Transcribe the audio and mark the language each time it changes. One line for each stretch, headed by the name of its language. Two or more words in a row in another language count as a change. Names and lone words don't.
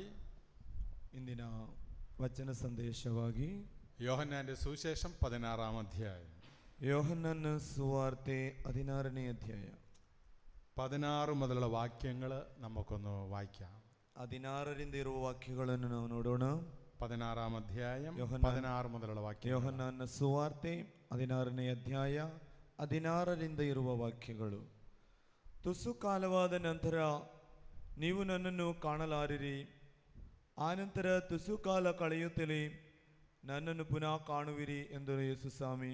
Kannada: ಇಂದಿನ ವಚನ ಸಂದೇಶವಾಗಿ
Malayalam: യോഹന്നാന്റെ സുവിശേഷം 16-ാം അധ്യായം,
Kannada: ಯೋಹನ್ನನ ಸುವಾರ್ತೆ 16ನೇ ಅಧ್ಯಾಯ
Malayalam: 16 മുതലുള്ള വാക്യങ്ങൾ നമുക്കൊന്ന് വായിക്കാം.
Kannada: 16ರಿಂದ ಇರುವ ವಾಕ್ಯಗಳನ್ನು ನಾವು ನೋಡೋಣ.
Malayalam: 16-ാം അധ്യായം 16 മുതലുള്ള വാക്യം.
Kannada: ಯೋಹನ್ನನ ಸುವಾರ್ತೆ 16ನೇ ಅಧ್ಯಾಯ 16ರಿಂದ ಇರುವ ವಾಕ್ಯಗಳು. ತುಸು ಕಾಲವಾದ ನಂತರ ನೀವು ನನ್ನನ್ನು ಕಾಣಲಾರಿರಿ, ಆನಂತರ ತುಸು ಕಾಲ ಕಳೆಯುತ್ತಲೇ ನನ್ನನ್ನು ಪುನಃ ಕಾಣುವಿರಿ ಎಂದರು ಯೇಸು ಸ್ವಾಮಿ.